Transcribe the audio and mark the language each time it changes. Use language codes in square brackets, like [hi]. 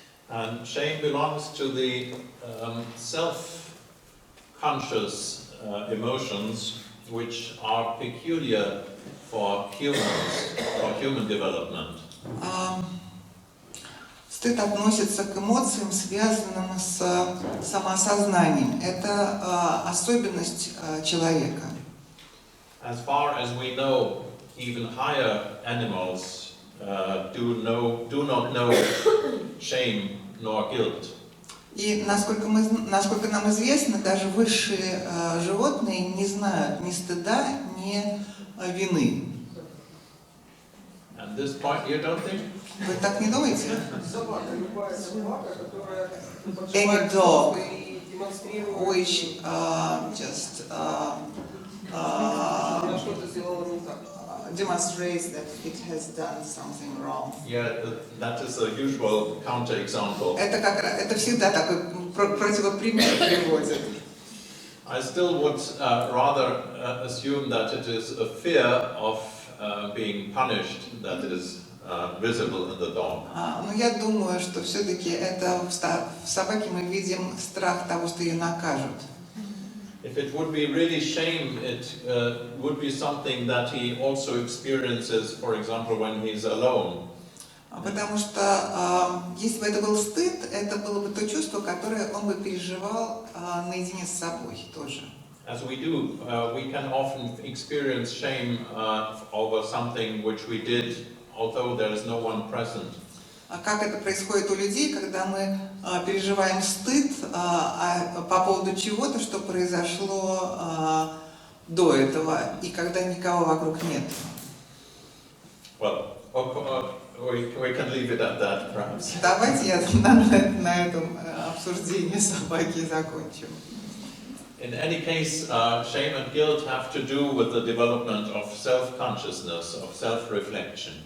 [en] And shame belongs to the self-conscious emotions which are peculiar for humans, for human development. [ru] Стыд относится к эмоциям, связанным с самоосознанием. Это особенность человека. [en] As far as we know, even higher animals do not know shame nor guilt. [ru] И насколько нам известно, даже высшие животные не знают ни стыда, ни вины. [en] At this point, you don't think? [ru] Вы так не думаете? Собака, любая собака, которая [en] Any dog [ru] и демонстрирует, [en] which just [ru] она что-то сделала не так. [en] demonstrates that it has done something wrong. Yeah, that is a usual counterexample. [ru] Это всегда такой противопример приводит. [en] I still would rather assume that it is a fear of being punished that is visible in the dog. [ru] Но я думаю, что все-таки это в собаке мы видим страх того, что ее накажут. [en] If it would be really shame, it would be something that he also experiences, for example, when he's alone. [ru] Потому что если бы это был стыд, это было бы то чувство, которое он бы переживал наедине с собой тоже. [en] As we do, we can often experience shame over something which we did, although there is no one present. [ru] Как это происходит у людей, когда мы переживаем стыд по поводу чего-то, что произошло до этого, и когда никого вокруг нет. [en] Well, we can leave it at that, perhaps. [ru] Давайте я на этом обсуждении собаки закончу. [en] In any case, shame and guilt have to do with the development of self-consciousness, of self-reflection.